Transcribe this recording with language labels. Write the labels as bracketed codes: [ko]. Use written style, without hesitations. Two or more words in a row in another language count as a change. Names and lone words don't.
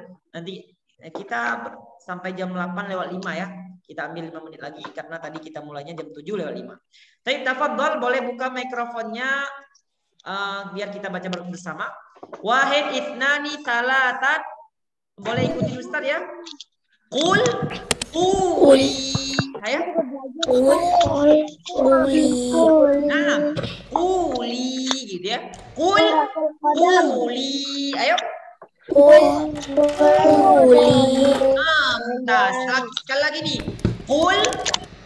[id] Nanti kita sampai jam 8:05 ya. Kita ambil 5 menit lagi karena tadi kita mulainya jam 7:05. Baik, tafadhol boleh buka mikrofonnya biar kita baca bersama. [ar] Wahid itnani salatan. [id] Boleh ikuti Ustaz ya. Qul Ayo. Nah, quli gitu ya. Quli. Ayo. Quli. Nah, sekali lagi nih.